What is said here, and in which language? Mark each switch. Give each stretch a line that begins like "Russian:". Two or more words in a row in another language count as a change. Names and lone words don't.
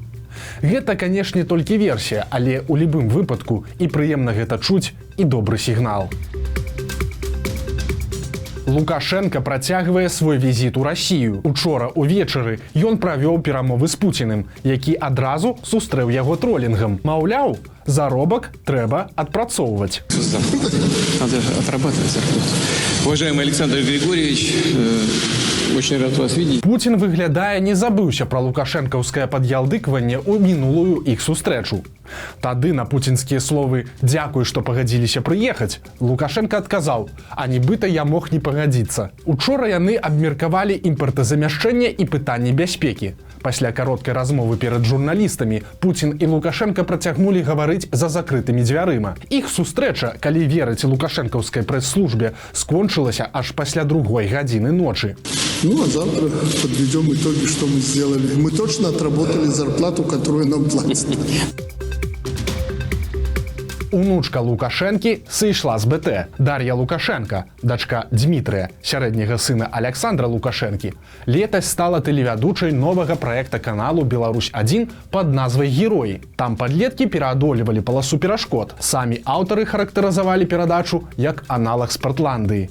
Belarusian: Гэта, канешне, толькі версія, але ў любым выпадку і прыемна гэта чуць, і добры сігнал. Лукашенко працягвае свой візіт у Расію. Учора ўвечары ён правёў перамовы з Пуціным, які адразу сустрэў яго тролінгам. Маўляў, заробак трэба адпрацоўваць.
Russian: Надо отрабатывать зарплату. Уважаемый Александр Григорьевич, очень рад вас видеть.
Belarusian: Путін, выглядае, не забыўся пра лукашэнкаўскае пад'ялдыкванне ў мінулую іх сустрэчу. Тады на пуцінскія словы «Дзякуй, што пагадзіліся прыехаць» Лукашенко адказаў, а нібыта я мог не пагадзіцца. Учора яны абмеркавалі імпартазамяшчэнне і пытанні бяспекі. Пасля кароткай размовы перад журналістамі Пуцін і Лукашенко працягнулі гаварыць за закрытымі дзвярыма. Іх сустрэча, калі верыць лукашэнкаўскай прэс-службе, скончылася аж пасля 2 гадзіны ночы.
Russian: Ну, а завтра подведем итоги, что мы сделали. Мы точно отработали зарплату, которую нам платят.
Belarusian: Унучка Лукашэнкі сышла з БТ. Дар'я Лукашенка, дачка Дмітрыя, сярэдняга сына Александра Лукашэнкі, летась стала тэлевядучай новага праекта каналу «Беларусь-1» пад назвай «Героі». Там падлеткі пераадолевалі паласу перашкод. Самі аўтары характарызавалі перадачу як аналаг Спартландыі.